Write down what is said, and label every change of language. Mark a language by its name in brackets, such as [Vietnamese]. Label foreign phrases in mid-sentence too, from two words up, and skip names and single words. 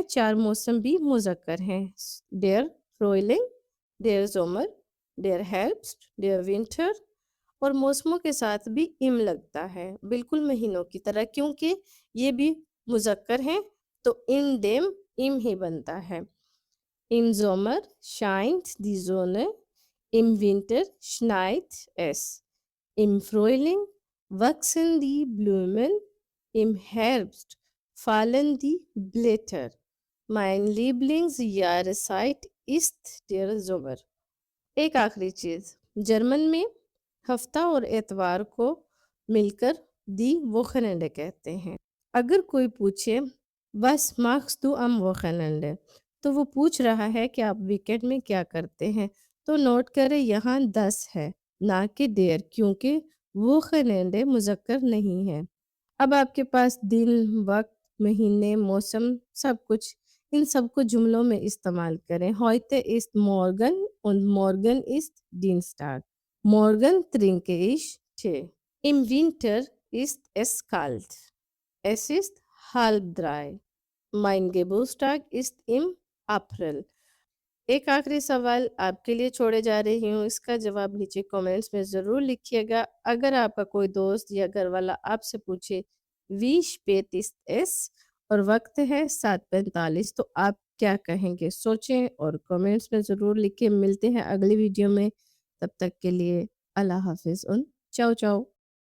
[Urdu] 4 موسم بھی مذکر ہیں، [German] der Frühling, der Sommer, der Herbst, der Winter. [Urdu] اور موسموں کے ساتھ بھی ام لگتا ہے، بالکل مہینوں کی طرح، کیونکہ یہ بھی مذکر ہیں تو [German] in dem [Urdu] ام ہی بنتا ہے۔ [German] Im Sommer scheint die Sonne، im Winter schneit es، im Frühling wachsen die Blumen، im Herbst fallen die Blätter۔ Mein Lieblingsjahreszeit ist der Sommer۔ [Urdu] ایک آخری چیز، جرمن میں ہفتہ اور اتوار کو مل کر [German] die Wochenende [Urdu] کہتے ہیں۔ اگر کوئی پوچھے [German] Was machst du am Wochenende، [Urdu] تو وہ پوچھ رہا ہے کہ آپ ویکینڈ میں کیا کرتے ہیں، تو نوٹ کریں یہاں 10 ہے نہ کہ دیر، کیونکہ Wochenende مذکر نہیں ہے۔ اب آپ کے پاس دن، وقت، مہینے، موسم، سب کچھ، ان سب کو جملوں میں استعمال کریں۔ [German] Heute ist morgen und morgen ist Dienstag۔ Morgen trinke ich Tee۔ Im Winter ist es kalt۔ Es ist 2:30۔ Mein Geburtstag ist im April۔ [Urdu] ایک آخری سوال آپ کے لیے چھوڑے جا رہی ہوں، اس کا جواب نیچے کومنٹس میں ضرور لکھیے گا۔ اگر آپ کا کوئی دوست یا گھر والا آپ سے پوچھے [German] Wie spät ist es [Urdu] اور وقت ہے 7:45، تو آپ کیا کہیں گے؟ سوچیں اور کومنٹس میں ضرور لکھیں۔ ملتے ہیں اگلی ویڈیو میں، تب تک کے لیے اللہ حافظ، [Italian] ciao ciao.